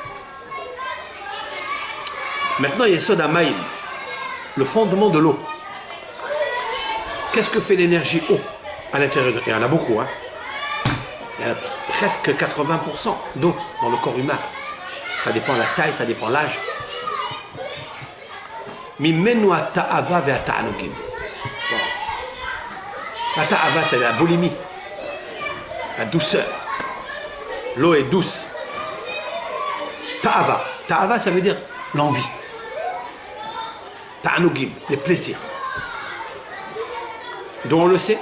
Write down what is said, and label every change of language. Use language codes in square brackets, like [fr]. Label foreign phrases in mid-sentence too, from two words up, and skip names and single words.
[fr] Maintenant, il y a [he] יסוד המים, [fr] le fondement de l'eau. Qu'est-ce que fait l'énergie eau à l'intérieur de... Il y en a beaucoup, hein. Il y en a presque 80% d'eau dans le corps humain. Ça dépend de la taille, ça dépend de l'âge. [he] ממנו תאוה ותענוגים. [fr] La ta'ava, c'est la boulimie, la douceur. L'eau est douce. Ta'ava. Ta'ava, ça veut dire l'envie. Ta'anugim, les plaisirs. Dont on le sait.